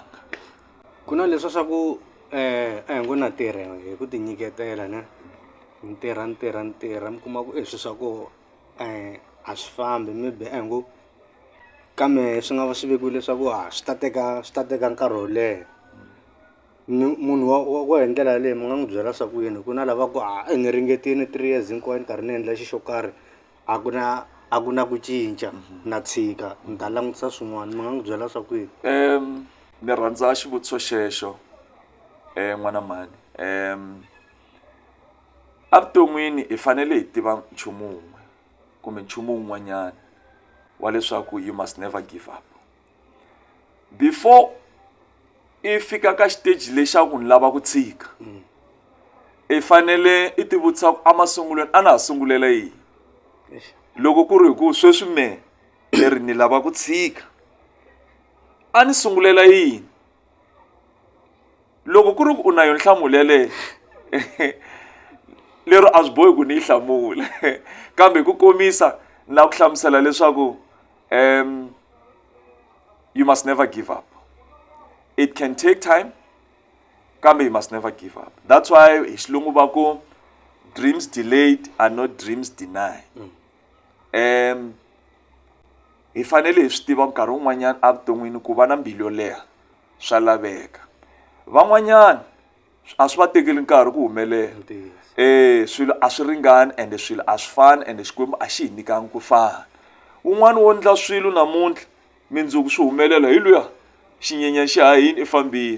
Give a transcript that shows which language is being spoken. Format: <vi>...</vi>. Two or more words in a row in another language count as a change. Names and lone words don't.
<ts>ku na leswi swa ku a hi ngo na tirha hi ku tinyiketela ne ni tirha mi kuma ku swi swa ku a swi fambi maybe a hi ngo kambe swi nga va swi vekiwile leswaku swi ta teka nkarhi wo leha munhu wa hi ndlela leyi mi nga n'wi byela swa ku yini ku na lava ku ni ringetini 3 years hinkwayo ni karhi ni endla xo karhi a ku na ku cinca na tshika ni ta langutisa swin'wana mi nga n'wi byela swa ku yini ni rhandza xivutiso xexo n'wana mani a vuton'wini hi fanele hi tiva nchumu wun'we kumbe nchumu wun'wanyana wa leswaku</ts> <en>you must never give up before</en> <ts>I fika ka stage lexaku ni lava ku tshika I fanele I tivutisa ku amasungulweni a na ha sungulela yini loko ku ri ku sweswi me leri ni lava ku tshika a ni sungulela yini loko ku ri ku u na yo nhlamulo lero a swi bohi ku ni yi hlamula kambe ku komisa na ku hlamusela leswaku</ts> <en>you must never give up it can take time</en> <ts>kambe</ts> <en>you must never give up that's why</en> <ts>hi xilungu va ku</ts> <en>dreams delayed are not dreams denied</en> <ts>hi fanele hi swi tiva nkarhi wun'wanyana a vuton'wini ku va na mbilu yo leha swa laveka van'wanyana a swi va tekeli nkarhi ku humelela swilo a swi ringani ende swilo a swi fani ende xikwembu a xi hi nyikanga ku fana un'wana wo endla swilo namuntlha mindzuku swi humelela hi luya xinyenyana xi hahini I fambile</ts>